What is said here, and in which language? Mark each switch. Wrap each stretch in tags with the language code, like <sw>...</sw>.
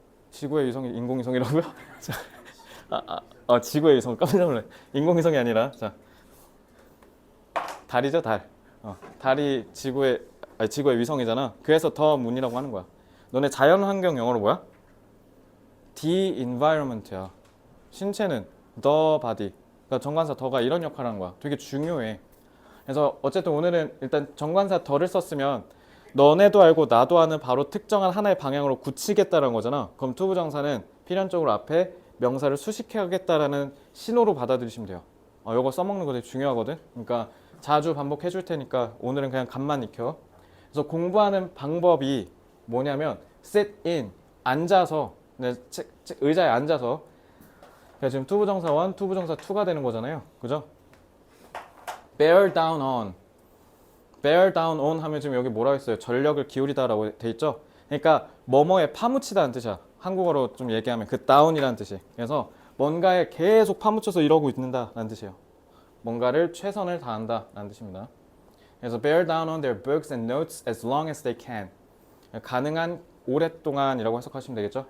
<ko>지구의 위성이 인공위성이라고요? 지구의 위성 깜짝 놀래. 인공위성이 아니라 자 달이죠 달. 달이 지구의 위성이잖아. 그래서 더 문이라고 하는 거야. 너네 자연환경 영어로 뭐야?</ko> <en>The environment야. 신체는 the body.</en> <ko>그러니까 정관사 더가 이런 역할을 하는 거야. 되게 중요해. 그래서 어쨌든 오늘은 일단 정관사 더를 썼으면 너네도 알고 나도 아는 바로 특정한 하나의 방향으로 굳히겠다는 거잖아. 그럼 투부정사는 필연적으로 앞에 명사를 수식해야겠다라는 신호로 받아들이시면 돼요. 이거 써먹는 거 되게 중요하거든. 그러니까 자주 반복해 줄 테니까 오늘은 그냥 간만 익혀. 그래서 공부하는 방법이 뭐냐면 sit in, 앉아서 의자에 앉아서 지금 투부정사 1, 투부정사 2가 되는 거잖아요.</ko> <en>그죠? bear down on.</en> <ko>bear down on 하면 지금 여기 뭐라고 했어요? 전력을 기울이다라고 돼 있죠? 그러니까 뭐뭐에 파묻히다는 뜻이야. 한국어로 좀 얘기하면 그 down이라는 뜻이. 그래서 뭔가에 계속 파묻혀서 이러고 있는다라는 뜻이에요. 뭔가를 최선을 다한다라는 뜻입니다.</ko> <en>그래서 bear down on their books and notes as long as they can.</en> <ko>가능한 오랫동안이라고 해석하시면 되겠죠?</ko>